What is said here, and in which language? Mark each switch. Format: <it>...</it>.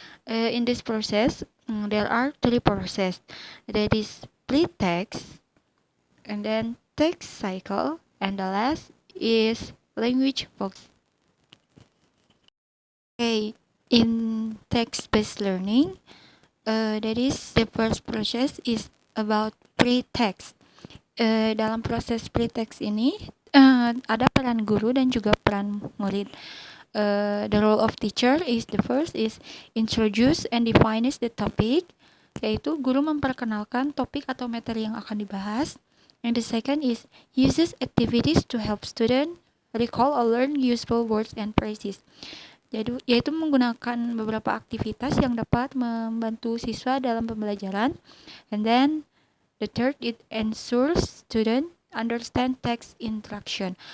<en>In this process, there are 3 processes. That is pre-text, and then text cycle, and the last is language box. Okay, in text-based learning, that is the first process is about pre-text.</en> <id>Dalam proses pre-text ini ada peran guru dan juga peran murid.</id> <en>The role of teacher is the first is introduce and defines the topic,</en> <id>yaitu guru memperkenalkan topik atau materi yang akan dibahas.</id> <en>And the second is uses activities to help student recall or learn useful words and phrases.</en> <id>Jadi yaitu menggunakan beberapa aktivitas yang dapat membantu siswa dalam pembelajaran.</id> <en>And then the third, it ensures student understand text instruction.</en>